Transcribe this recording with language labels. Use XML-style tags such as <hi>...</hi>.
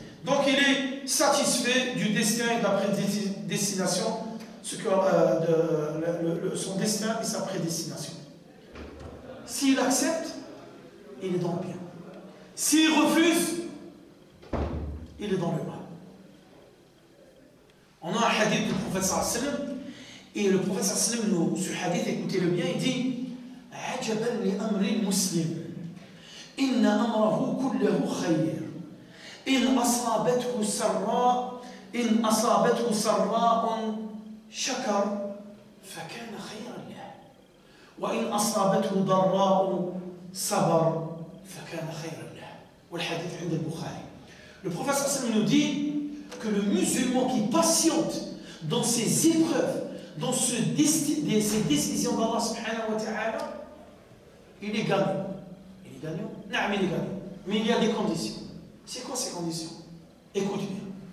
<fr>Donc il est satisfait du destin et de la prédestination, son destin et sa prédestination. S'il accepte, il est dans le bien. S'il refuse, il est dans le mal. On a un hadith du prophète sallallahu alayhi wa sallam, et le prophète sallallahu alayhi wa sallam, ce hadith, écoutez-le bien, il dit</fr> <ar>عجبا لأمر المسلم إن أمره كله خير إن أصابته سراء شكر فكان خيرا له وإن أصابته ضراء صبر فكان خيرا له والحديث عند البخاري.</ar> <fr>Le prophète sallallahu nous dit que le musulman qui patiente dans ses épreuves, dans ces décisions d'Allah subhanahu wa ta'ala, il est gagnant. Il est gagnant? Non, il est gagnant. Mais il y a des conditions. C'est quoi ces conditions? Écoute bien.</fr>